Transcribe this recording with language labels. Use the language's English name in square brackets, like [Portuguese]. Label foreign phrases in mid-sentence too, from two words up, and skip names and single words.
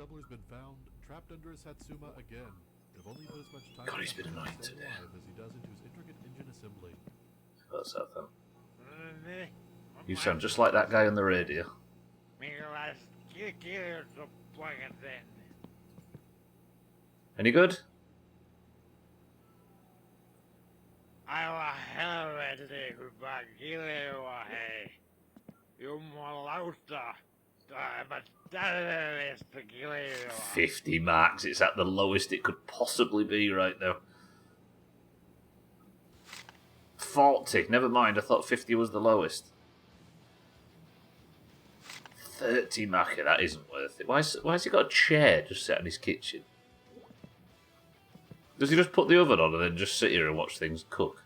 [English] God, he's been annoying today. What's that then? You sound just like that guy on the radio. Any good? [Finnish] Aivan helvetti, kun mä kiljoa, hei. Jumalauta. Aivan täydellistä kiljoa. [English] 50 marks. It's at the lowest it could possibly be right now. 40. Never mind, I thought 50 was the lowest. 30 marker, that isn't worth it. Why has he got a chair just set in his kitchen? Does he just put the oven on and then just sit here and watch things cook?